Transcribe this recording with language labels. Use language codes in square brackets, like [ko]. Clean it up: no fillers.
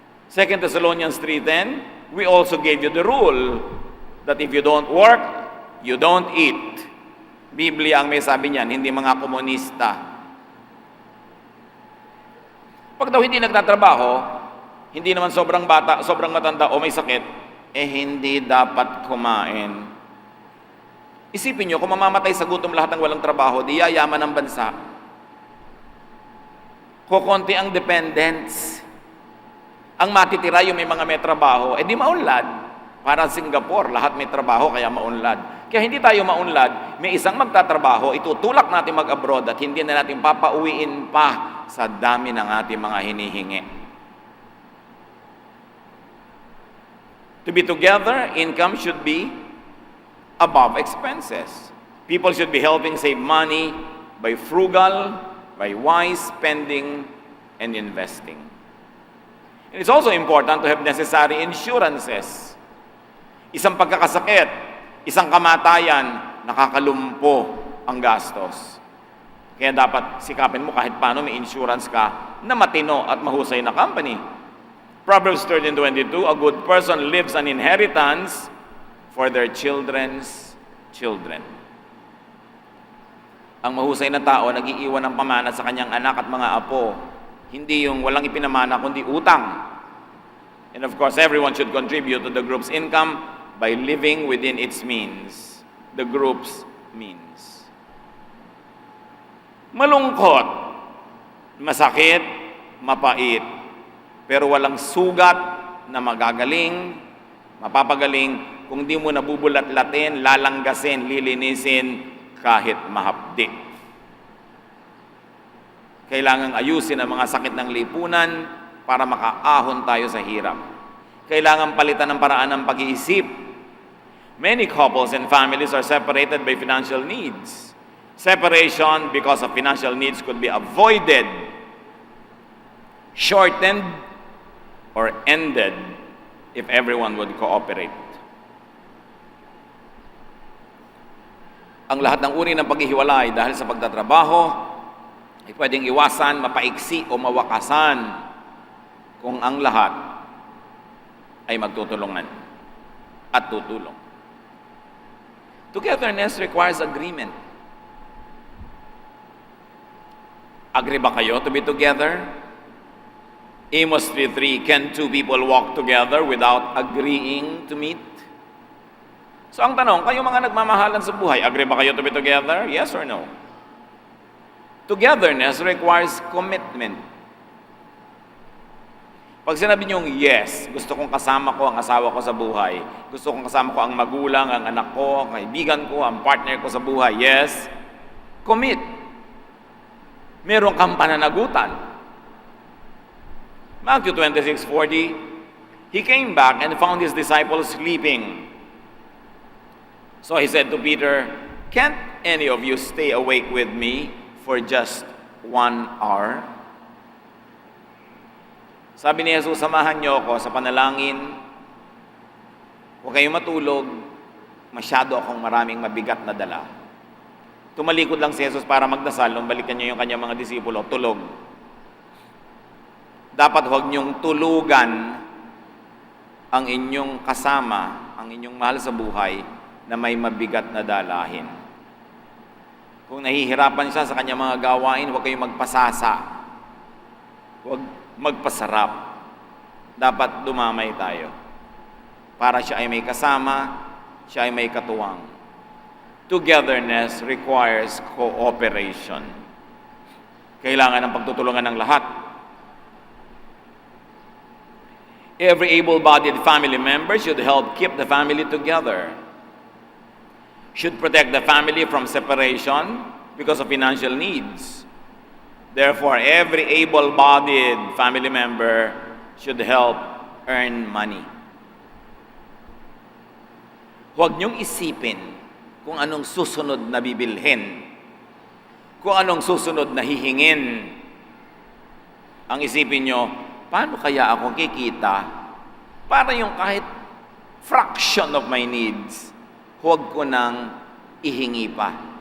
[en] 2 Thessalonians 3:10, we also gave you the rule that if you don't work, you don't eat. [tl] Biblia ang may sabi niyan, hindi mga komunista. Pag daw hindi nagtatrabaho, hindi naman sobrang bata, sobrang matanda o may sakit, hindi dapat kumain. Isipin nyo, kung mamamatay sa gutom lahat ng walang trabaho, di yayaman ang bansa. Kukunti ang dependents. Ang matitira yung may mga may trabaho, di maunlad. Para Singapore, lahat may trabaho, kaya maunlad. Kaya hindi tayo maunlad, may isang magtatrabaho, itutulak natin mag-abroad at hindi na natin papauwiin pa sa dami ng ating mga hinihingi. [en] To be together, income should be above expenses. People should be helping save money by frugal, by wise spending and investing. And it's also important to have necessary insurances. [tl] Isang pagkakasakit, isang kamatayan, nakakalumpo ang gastos. Kaya dapat sikapin mo kahit paano may insurance ka na matino at mahusay na company. [en] Proverbs 13:22, a good person leaves an inheritance for their children's children. [tl] Ang mahusay na tao, nag-iiwan ng pamana sa kanyang anak at mga apo. Hindi yung walang ipinamana, kundi utang. [en] And of course, everyone should contribute to the group's income by living within its means. The group's means. [tl] Malungkot, masakit, mapait, pero walang sugat na magagaling, mapapagaling kung di mo nabubulat-latin, lalanggasin, lilinisin kahit mahapdi. Kailangang ayusin ang mga sakit ng lipunan para makaahon tayo sa hirap. Kailangan palitan ng paraan ng pag-iisip. [en] Many couples and families are separated by financial needs. Separation because of financial needs could be avoided, shortened, or ended if everyone would cooperate. [tl] Ang lahat ng uri ng paghihiwalay dahil sa pagtatrabaho ay pwedeng iwasan, mapaiksi o mawakasan kung ang lahat ay magtutulungan at tutulong. [en] Togetherness requires agreement. [tl] Agree ba kayo [en] to be together? Amos 3:3, can two people walk together without agreeing to meet? [tl] So ang tanong, kayo mga nagmamahalan sa buhay, agree ba kayo [en] to be together? Yes or no? Togetherness requires commitment. [tl] Pag sinabi niyong, yes, gusto kong kasama ko ang asawa ko sa buhay, gusto kong kasama ko ang magulang, ang anak ko, ang kaibigan ko, ang partner ko sa buhay, yes, commit. Meron kang pananagutan. [en] Matthew 26:40, he came back and found his disciples sleeping. So he said to Peter, "Can't any of you stay awake with me for just 1 hour?" [tl] Sabi ni Jesus, samahan niyo ako sa panalangin. Huwag kayong matulog. Masyado akong maraming mabigat na dala. Tumalikod lang si Jesus para magdasal. Nung balikan niyo yung kanyang mga disipulo, tulog. Dapat huwag niyong tulugan ang inyong kasama, ang inyong mahal sa buhay na may mabigat na dalahin. Kung nahihirapan siya sa kanyang mga gawain, huwag kayong magpasasa. Huwag magpasarap. Dapat dumamay tayo. Para siya ay may kasama, siya ay may katuwang. [en] Togetherness requires cooperation. [tl] Kailangan ng pagtutulungan ng lahat. [en] Every able-bodied family member should help keep the family together. Should protect the family from separation because of financial needs. Therefore, every able-bodied family member should help earn money. [tl] Huwag niyong isipin kung anong susunod na bibilhin, kung anong susunod na hihingin. Ang isipin niyo, paano kaya ako kikita para yung kahit [en] fraction of my needs, [tl] huwag ko nang ihingi pa?